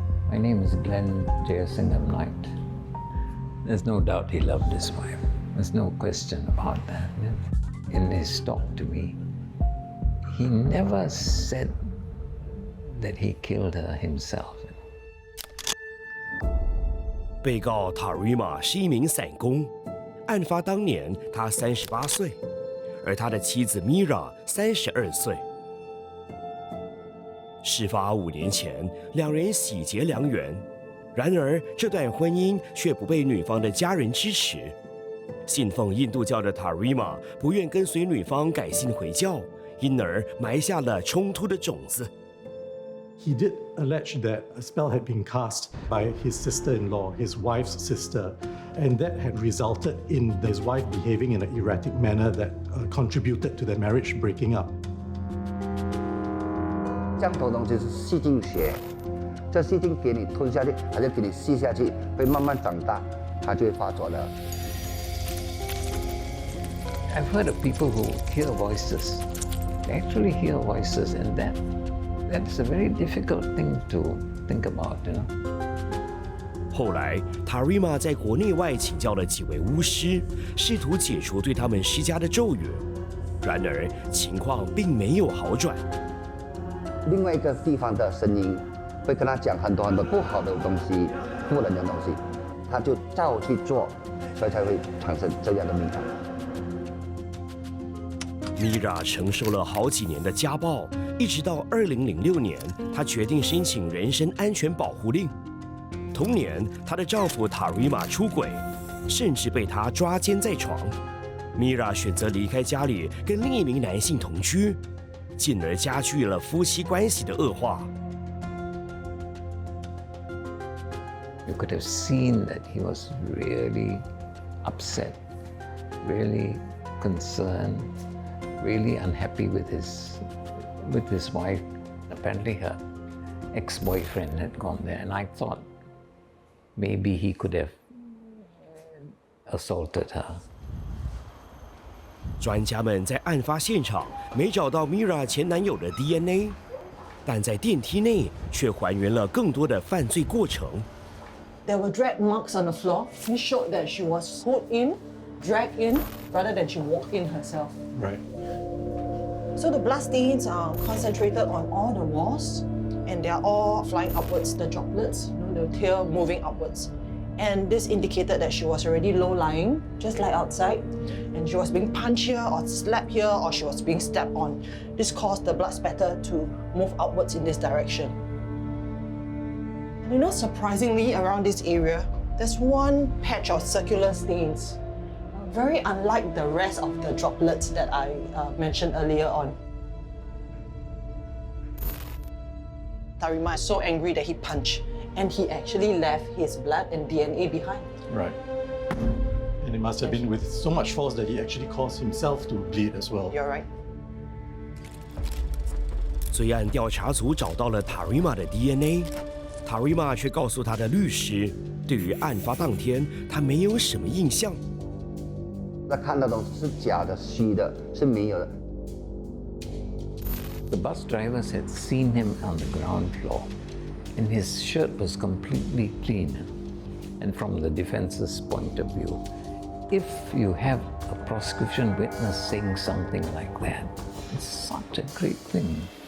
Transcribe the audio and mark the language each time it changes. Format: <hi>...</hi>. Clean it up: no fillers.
<en>My name is Glenn Jayasingham Knight. There's no doubt he loved his wife. There's no question about that. In his talk to me, he never said that he killed her himself.</en> <zh>被告 Tareema 是一名散工，案发当年他38岁，而他的妻子 Mira 32岁。事发5年前，两人喜结良缘，然而这段婚姻却不被女方的家人支持。信奉印度教的 Tareema 不愿跟随女方改信回教，因而埋下了冲突的种子。</zh> <en>He did allege that a spell had been cast by his sister-in-law, his wife's sister, and that had resulted in his wife behaving in an erratic manner that contributed to their marriage breaking up.</en> <zh>降头东西是细菌学，这细菌给你吞下去，还是给你吸下去，会慢慢长大，它就会发作的。</zh> <en>I've heard of people who hear voices. They actually hear voices, and that's a very difficult thing to think about, you know.</en> <zh>后来 ，Tareema 在国内外请教了几位巫师，试图解除对他们施加的咒语，然而情况并没有好转。另外一个地方的声音会跟他讲很多不好的东西、不能的东西，他就照去做，所以才会产生这样的命案。 Mira 承受了好几年的家暴，一直到2006年，她决定申请人身安全保护令。同年，她的丈夫 Tareema 出轨，甚至被她抓奸在床。 Mira 选择离开家里，跟另一名男性同居。进而加剧了夫妻关系的恶化。</zh> <en>You could have seen that he was really upset, really concerned, really unhappy with his wife. Apparently, her ex-boyfriend had gone there, and I thought maybe he could have assaulted her.</en> <zh>专家们在案发现场没找到 Mira 前男友的 DNA， 但在电梯内却还原了更多的犯罪过程。</zh> <en>There were drag marks on the floor. This showed that she was pulled in, dragged in, rather than she walked in herself. Right. So the blood stains are concentrated on all the walls, and they are all flying upwards. The droplets, the tail moving upwards. And this indicated that she was already low-lying, just like outside. And she was being punched here or slapped here or she was being stepped on. This caused the blood spatter to move outwards in this direction. You know, surprisingly, around this area, there's one patch of circular stains, very unlike the rest of the droplets that I mentioned earlier on. Tarima is so angry that he punched, and he actually left his blood and DNA behind. Right. And it must have been with so much force that he actually caused himself to bleed as well. You're right.</en> <zh>罪案调查组找到了 Tarima 的 DNA，Tarima 却告诉他的律师，对于案发当天他没有什么印象。他看到的是假的、虚的，是没有的。</zh> <en>The bus drivers had seen him on the ground floor, and his shirt was completely clean. And from the defense's point of view, if you have a prosecution witness saying something like that, it's such a great thing.</en>